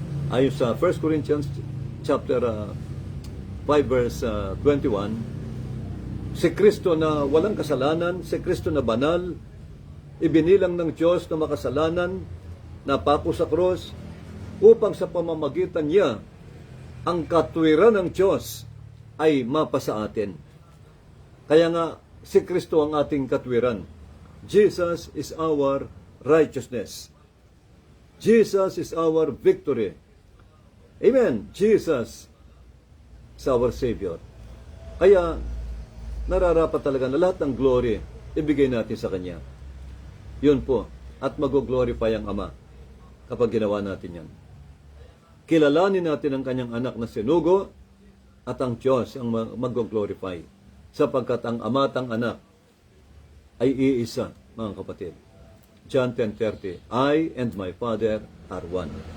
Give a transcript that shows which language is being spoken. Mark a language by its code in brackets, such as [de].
[tl] Ayon sa 1 Corinthians chapter 5 verse 21, si Kristo na walang kasalanan, si Kristo na banal, ibinilang ng Diyos na makasalanan, napako sa krus, upang sa pamamagitan niya, ang katwiran ng Diyos ay mapasa atin. Kaya nga, si Kristo ang ating katwiran. [en] Jesus is our righteousness. Jesus is our victory. Amen. Jesus is our Savior. [tl] Kaya, nararapat talaga na lahat ng glory ibigay natin sa Kanya. Yun po. At mag-glorify ang Ama kapag ginawa natin yan. Kilalanin natin ang Kanyang anak na sinugo at ang Diyos ang mag-glorify. Sapagkat ang Ama at ang anak ay iisa, mga kapatid. [en] John 10:30, I and my Father are one.